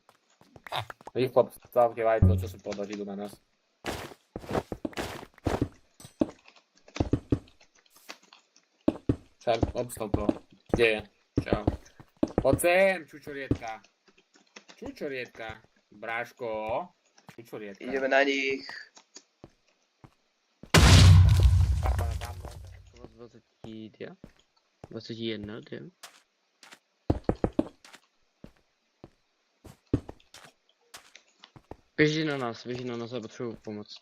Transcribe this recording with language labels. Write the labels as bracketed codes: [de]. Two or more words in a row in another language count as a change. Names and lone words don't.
[sk] Rýchlo obstávte vajco, čo sú podať, idú na nás. Však, obstav to. Kde je? Čau. Poď sem, čučorietka. Čučorietka. Bráško. Čučorietka. Ideme na nich. 22, 21, jo. [cs] Běží na nás, já potřebuji pomoc.